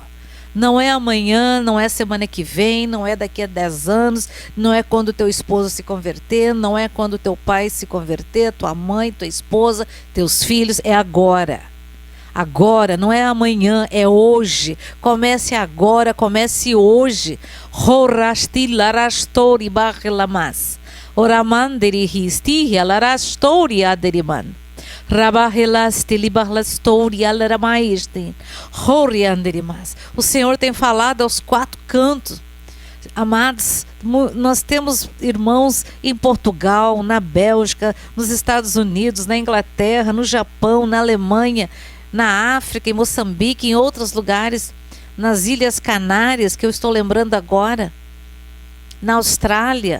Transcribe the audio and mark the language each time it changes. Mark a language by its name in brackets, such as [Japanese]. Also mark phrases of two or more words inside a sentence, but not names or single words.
[Portuguese] Não é amanhã, não é semana que vem, não é daqui a 10 anos, não é quando teu esposo se converter, não é quando teu pai se converter, tua mãe, tua esposa, teus filhos, é agora. Agora, não é amanhã, é hoje. Comece agora, comece hoje. Horasti larastori barrelamas. Oramanderi histi alarastori aderiman. O Senhor tem falado aos 4 cantos. Amados, nós temos irmãos em Portugal, na Bélgica, nos Estados Unidos, na Inglaterra, no Japão, na Alemanha, na África, em Moçambique, em outros lugares, nas Ilhas Canárias, que eu estou lembrando agora, na Austrália.